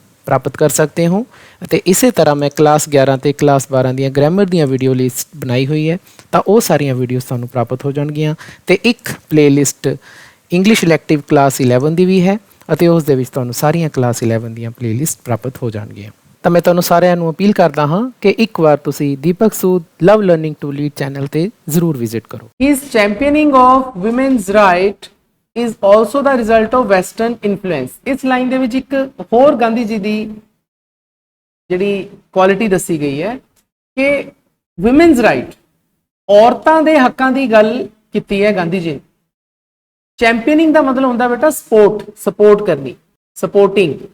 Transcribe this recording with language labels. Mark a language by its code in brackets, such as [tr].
[pa] ਪ੍ਰਾਪਤ ਕਰ ਸਕਦੇ ਹੋ। ਅਤੇ ਇਸੇ ਤਰ੍ਹਾਂ ਮੈਂ ਕਲਾਸ 11 ਤੇ ਕਲਾਸ 12 ਦੀਆਂ ਗ੍ਰਾਮਰ ਦੀਆਂ ਵੀਡੀਓ ਲਿਸਟ ਬਣਾਈ ਹੋਈ ਹੈ, ਤਾਂ ਉਹ ਸਾਰੀਆਂ ਵੀਡੀਓਜ਼ ਤੁਹਾਨੂੰ ਪ੍ਰਾਪਤ ਹੋ ਜਾਣਗੀਆਂ। ਅਤੇ ਇੱਕ ਪਲੇਲਿਸਟ ਇੰਗਲਿਸ਼ ਇਲੈਕਟਿਵ ਕਲਾਸ 11 ਦੀ ਵੀ ਹੈ, ਅਤੇ ਉਸ ਦੇ ਵਿੱਚ ਤੁਹਾਨੂੰ ਸਾਰੀਆਂ ਕਲਾਸ 11 ਦੀਆਂ ਪਲੇਲਿਸਟ ਪ੍ਰਾਪਤ ਹੋ ਜਾਣਗੀਆਂ। ਤਾਂ ਮੈਂ ਤੁਹਾਨੂੰ ਸਾਰਿਆਂ ਨੂੰ ਅਪੀਲ ਕਰਦਾ ਹਾਂ ਕਿ ਇੱਕ ਵਾਰ ਤੁਸੀਂ ਦੀਪਕ ਸੂਦ ਲਵ ਲਰਨਿੰਗ ਟੂ ਲੀਡ ਚੈਨਲ ਤੇ ਜ਼ਰੂਰ ਵਿਜ਼ਿਟ ਕਰੋ। [en] His championing of women's right is also the result of western influence। [pa] ਇਸ ਲਾਈਨ ਦੇ ਵਿੱਚ ਇੱਕ ਹੋਰ ਗਾਂਧੀ ਜੀ ਦੀ ਜਿਹੜੀ ਕੁਆਲਿਟੀ ਦੱਸੀ ਗਈ ਹੈ ਕਿ women's right, ਔਰਤਾਂ ਦੇ ਹੱਕਾਂ ਦੀ ਗੱਲ ਕੀਤੀ ਹੈ ਗਾਂਧੀ ਜੀ ਨੇ। ਚੈਂਪੀਅਨਿੰਗ ਦਾ ਮਤਲਬ ਹੁੰਦਾ ਬੇਟਾ ਸਪੋਰਟ ਕਰਨੀ, ਸਪੋਰਟਿੰਗ।